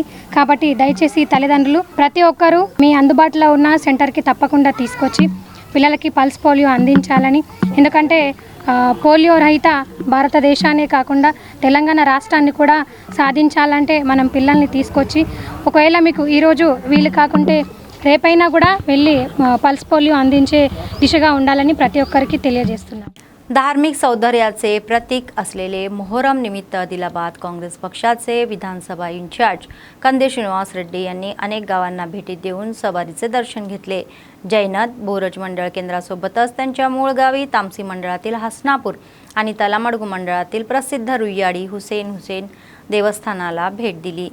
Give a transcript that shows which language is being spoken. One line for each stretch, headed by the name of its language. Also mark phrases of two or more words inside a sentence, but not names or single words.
Telugu: కాబట్టి దయచేసి తల్లిదండ్రులు ప్రతి ఒక్కరూ మీ అందుబాటులో ఉన్న సెంటర్కి తప్పకుండా తీసుకొచ్చి పిల్లలకి పల్స్ పోలియో అందించాలని. ఎందుకంటే పోలియో రహిత భారతదేశాన్ని కాకుండా తెలంగాణ రాష్ట్రాన్ని కూడా సాధించాలంటే మనం పిల్లల్ని తీసుకొచ్చి, ఒకవేళ మీకు ఈరోజు వీలు కాకుంటే రేపైనా కూడా వెళ్ళి పల్స్ పోలియో అందించే దిశగా ఉండాలని ప్రతి ఒక్కరికి తెలియజేస్తున్నాం.
Marathi: धार्मिक सौंदर्याचे प्रतीक असलेले मोहरम निमित्त आदिलाबाद काँग्रेस पक्षाचे विधानसभा इंचार्ज कंदे श्रीनिवास रेड्डी यांनी अनेक गावांना भेटी देऊन सवारीचे दर्शन घेतले. जैनत बोरज मंडळ केंद्रासोबतच त्यांच्या मूळ गावी तामसी मंडळातील हसनापूर आणि तलामडगू मंडळातील प्रसिद्ध रुईयाडी हुसेन देवस्थानाला भेट दिली.